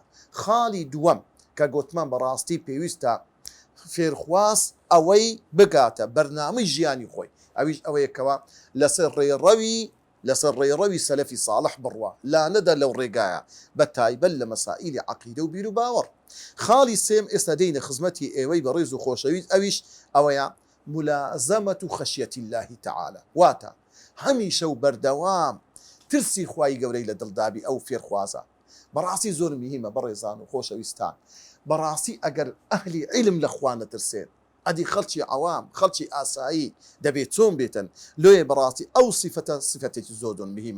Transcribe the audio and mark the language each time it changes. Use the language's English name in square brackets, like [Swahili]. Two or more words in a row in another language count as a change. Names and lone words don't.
[Central Kurdish] خاڵی دووەم کە گوتمان بەڕاستی پێویستە فێرخواز ئەوەی بگاتە بەرنامەی ژیانی خۆی، ئەویش ئەوەیەکەوە لەسەر ڕێڕەوی سەلەفی ساڵح بڕوە، لا نەدە لەو ڕێگایە بە تایبەت لە مەسائیلی عەقیدە و بیر و باوەڕ. خاڵی سێم ئێستا دەینە خزمەتی ئێوەی بەڕێز و خۆشەویست، ئەویش ئەوەیە [Arabic] ملازمة خشية الله تعالى، [Central Kurdish] واتە هەمیشە و بەردەوام ترسی خوای گەورەی لە دڵدابی ئەو فێرخوازە. بەڕاستی زۆر میهمە بەڕێزان و خۆشەویستان، بەڕاستی ئەگەر ئەهلی علم لە خوا نەترسێن، ئەدی خەڵکی عەوام، خەڵکی ئاسایی دەبێت چۆن بێتن. لۆیە بەڕاستی ئەو سیفەتێکی زۆر میهمە.